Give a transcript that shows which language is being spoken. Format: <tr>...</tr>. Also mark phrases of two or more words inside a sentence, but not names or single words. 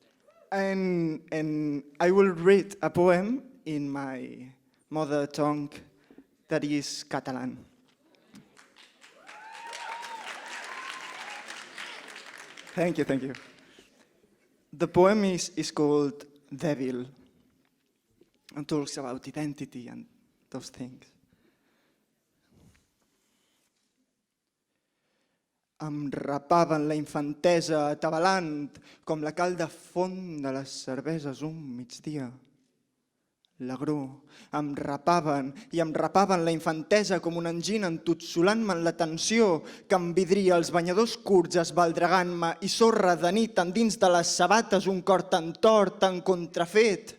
<en>And I will read a poem in my mother tongue, that is Catalan. Thank you, thank you. The poem is called Devil and talks about identity and those things.</en> <ca>Em rapaven la infantesa atabalant com la calda font de les cerveses un migdia. l'agró. Em rapaven i em rapaven la infantesa com una angina entotsolant-me la tensió que em vidria els banyadors curts esbaldregant-me i sorra de nit endins de les sabates un cor tan tort, tan contrafet.</ca>